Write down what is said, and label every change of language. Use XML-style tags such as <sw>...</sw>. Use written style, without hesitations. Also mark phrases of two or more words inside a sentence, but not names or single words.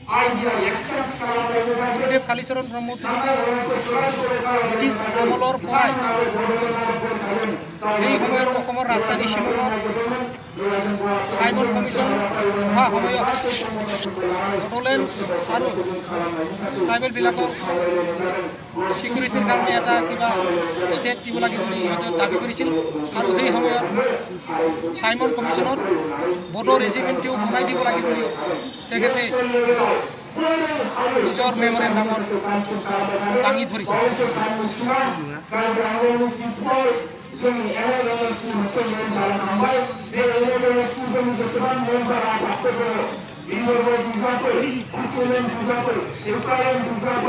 <as>গুৰুদেৱ কালীচৰণ ব্ৰহ্মপুত্ৰ ব্ৰিটিছ আমলৰ পৰাই এই সময়ৰ অসমৰ ৰাজধানী শিলঙত চাইমন কমিশ্যন অহা সময়ত বড়োলেণ্ড আৰু ট্ৰাইবেলবিলাকৰ ছিকিউৰিটিৰ কাৰণে এটা কিবা ষ্টেট দিব লাগে বুলি সিহঁতে দাবী কৰিছিল। আৰু সেই সময়ত চাইমন কমিশ্যনত বড়ো ৰেজিমেণ্টও বনাই দিব লাগে বুলি তেখেতে নিজৰ মেমৰেণ্ডামত দাঙি ধৰিছে।</as> <brx>जोंनि एलएलएस मुसलमान जालांबाय बे एलएलएस जों जेसेबां मेम्बारा हाबफैदों इंद्रबो बुजाफोर सिकुलेन बुजाफोर इउक्रेन बुजाफोर</brx>